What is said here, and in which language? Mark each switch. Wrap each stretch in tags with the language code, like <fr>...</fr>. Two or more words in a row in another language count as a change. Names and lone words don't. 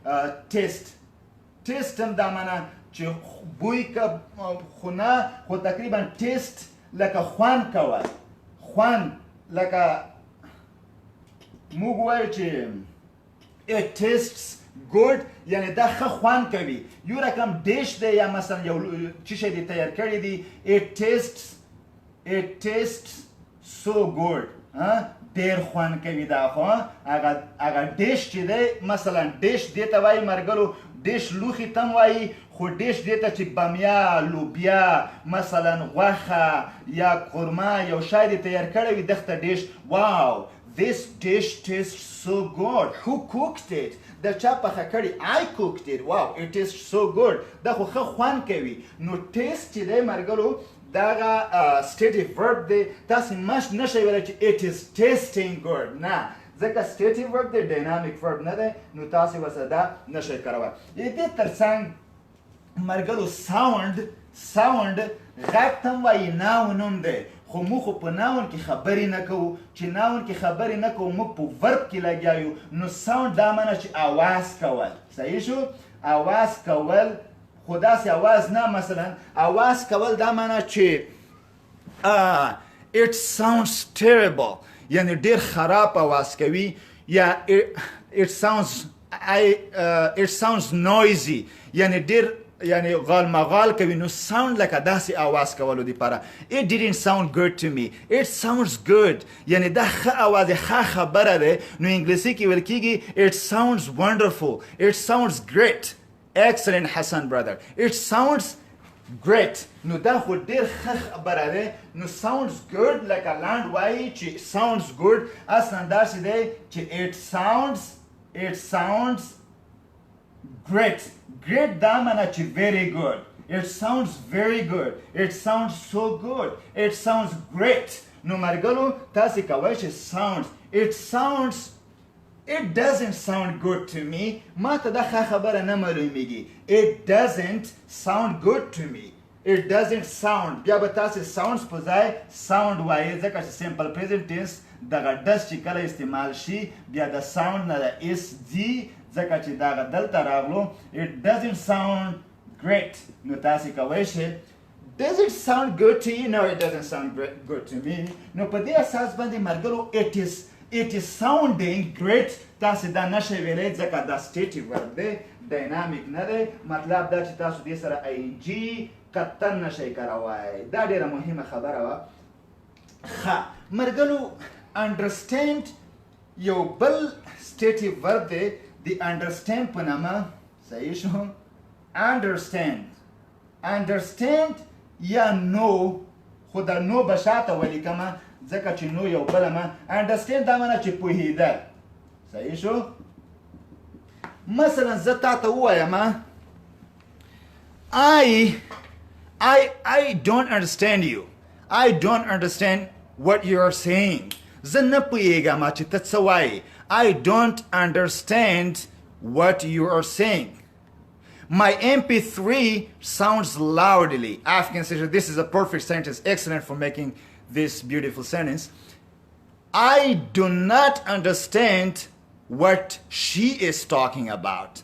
<ps>ټیسټ هم دا معنا چې بوی که خو نه خو تقریبا ټیسټ لکه خوند کول خوند لکه موږ وایو چې</ps> <en>it tastes good</en> <ps>یعنی دا ښه خوند کوي یو رقم ډیش دی یا مثلا یو څه شی دی تیار کړی دی</ps> <en>it tastes so good</en> <ps>ډېر خوند کوي دا خو هغه ډیش چې دی مثلا ډیش دې ته وایي مرګلو ډیش لوښي ته هم وایي خو ډیش دې ته چې بامیا لوبیا مثلا غوښه یا قورمه یو شی دې تیار کړی وي دغه ته ډیش واو</ps> <en>this dish tastes so good. Who cooked it? The</en> <ps>چا پخه کړی.</ps> <en>I cooked it. Wow, it is so good.</en> <ps>دا خو ښه خوند کوي. نو taste چې دی مرګلو دغه</ps> <en>stative verb</en> <ps>دی. تاسې مش نشئ ویلی چې</ps> <en>it is tasting good.</en> <ps>نه ځکه</ps> <en>stative verb</en> <ps>دی</ps> <en>dynamic verb</en> <ps>نه دی. نو تاسې ورسره دا نشئ کارولی. د دې تر څنګ مرګلو sound غږ ته هم وایي noun هم دی. خو موږ خو په ناون کې خبرې نه کوو. چې ناون کې خبرې نه کوو موږ په ورب کې لګیا یو. نو ساوند دا معنی چې اواز کول. صحیح شو؟ اواز کول خو داسې اواز نه. مثلا اواز کول دا معنی چې</ps> <en>it sounds terrible</en> <ps>یعنی ډېر خراب اواز کوي. یا</ps> <en>it sounds noisy</en> <ps>یعنی ډېر یعنی غال مغال کوي. نو sound لکه داسې اواز کولو دپاره.</ps> <en>it didn't sound good to me. it sounds good</en> <ps>یعنی دا ښه اواز دی ښه خبره دی. نو انګلیسي کې ویل کېږي</ps> <en>it sounds wonderful. it sounds great. excellent حسن brother. it sounds great.</en> <ps>نو دا خو ډېر ښه خبره دی. نو</ps> <en>sounds good</en> <ps>لکه لاند وایي چې</ps> <en>sounds good</en> <ps>اصلا داسې دی چې</ps> <en>it sounds great. Great</en> <ps>دا معنی چې</ps> <en>very good. It sounds very good. It sounds so good. It sounds great.</en> <ps>نو مرګلو تاسې کوئ چې sounds.</ps> <en>It doesn't sound good to me.</en> <ps>ما ته دا ښه خبره نه معلومیږي.</ps> <en>It doesn't sound good to me. It doesn't sound.</en> <ps>بیا به تاسې sounds په ځای sound وایي ځکه چې</ps> <en>simple present tense</en> <ps>دغه does چې کله استعمال شي بیا د sound نه د اس ځي ځکه چې دغه دلته راغلو.</ps> <en>It doesn't sound great.</en> <ps>نو تاسې کوئ شئ</ps> <en>does it sound good to you? No, it doesn't sound good to me.</en> <ps>نو په دې اساس باندې مرګلو</ps> <en>it is sounding great.</en> <ps>تاسې دا نشئ ویلی ځکه دا</ps> <en>stative verb</en> <ps>دی dynamic نه دی. مطلب دا چې تاسو دې سره ing قطن نشئ کارولی. دا ډېره مهمه خبره وه. ښه مرګلو understand یو بل</ps> <en>stative verb</en> <ps>دی د understand په نامه. صحیح شو؟ understand یا no. خو دا no به شاته ولیکمه ځکه چې no یو بله ما. understand دا معنی چې پوهېدل. صحیح شو؟ مثلا زه تا ته ووایم</ps> <en>I don't understand you. I don't understand what you are saying.</en> <ps>زه نه پوهېږم چې ته څه وایې.</ps> <en>I don't understand what you are saying. My MP3 sounds loudly. African sentence. This is a perfect sentence. Excellent for making this beautiful sentence. I do not understand what she is talking about.</en>